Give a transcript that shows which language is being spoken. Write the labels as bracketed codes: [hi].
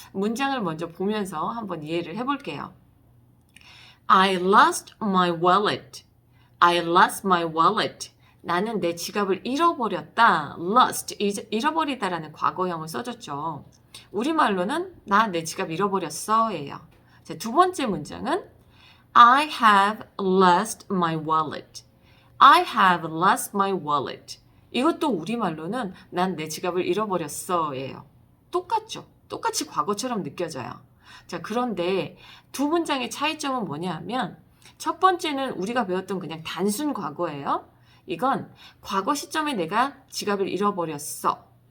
[ko] 문장을 먼저 보면서 한번 이해를 해볼게요. [en] I lost my wallet. I lost my wallet. [ko] 나는 내 지갑을 잃어버렸다. lost, 잃어버리다라는 과거형을 써줬죠. 우리말로는 나 내 지갑 잃어버렸어 예요. 자, 두 번째 문장은 [en] I have lost my wallet. I have lost my wallet. [ko] 이것도 우리말로는 난 내 지갑을 잃어버렸어 예요. 똑같죠? 똑같이 과거처럼 느껴져요. 자, 그런데 두 문장의 차이점은 뭐냐 하면 첫 번째는 우리가 배웠던 그냥 단순 과거예요. 이건 과거 시점에 내가 지갑을 잃어버렸어.